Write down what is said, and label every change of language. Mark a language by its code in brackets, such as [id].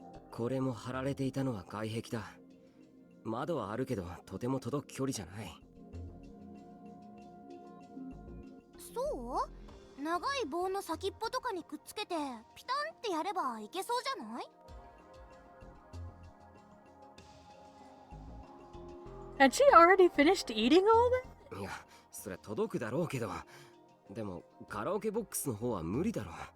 [ja] これも貼られていたのは外壁だ。窓はあるけどとても届く距離じゃない。そう？長い棒の先っぽとかにくっつけてピタンってやればいけそうじゃない？ [en] Had she already finished eating all that? [ja] いや、それ届くだろうけど、でもカラオケボックスの方は無理だろう。